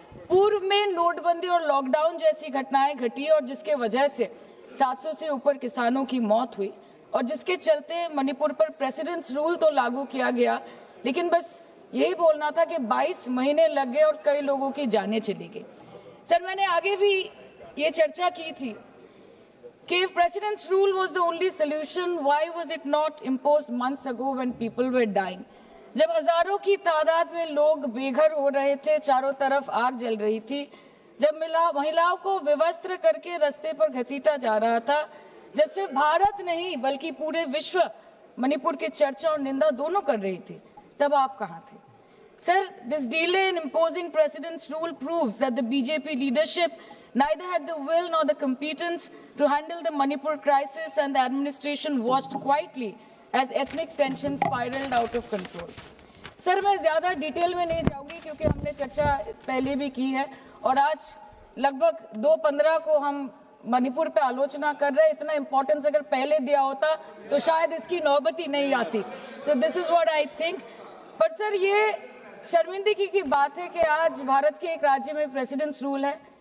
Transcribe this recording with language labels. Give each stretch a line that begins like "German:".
Hindi: पूर्व में नोटबंदी और लॉकडाउन जैसी घटनाएं घटी और जिसके वजह से 700 से ऊपर किसानों की मौत हुई, और जिसके चलते मणिपुर पर प्रेसिडेंट्स रूल तो लागू किया गया, लेकिन बस यही बोलना था कि 22 महीने लग गए और कई लोगों की जानें चली गई। सर, मैंने आगे भी ये चर्चा की थी कि
English: if president's rule was the only solution, why was it not imposed months ago when people were dying?
Hindi: जब हजारों की तादाद में लोग बेघर हो रहे थे, चारों तरफ आग जल रही थी, जब महिलाओं को विवस्त्र करके रास्ते पर घसीटा जा रहा था, जब सिर्फ भारत नहीं बल्कि पूरे विश्व मणिपुर की चर्चा और निंदा दोनों कर रही थी, तब आप कहां थे?
English: Sir, this delay in imposing president's rule proves that the BJP leadership neither had the will nor the competence to handle the Manipur crisis, and the administration watched quietly as ethnic tensions spiraled out of control.
Hindi: Sir, मैं ज्यादा detail में नहीं जाऊंगी क्योंकि हमने चर्चा पहले भी की है, और आज लगभग 2:15 को हम मणिपुर पे आलोचना कर रहे हैं। इतना इंपॉर्टेंस अगर पहले दिया होता तो शायद इसकी नौबत ही नहीं आती।
English: So this is what I think.
Hindi: पर सर, ये शर्मिंदगी की बात है कि आज भारत के एक राज्य में प्रेसिडेंट्स रूल है।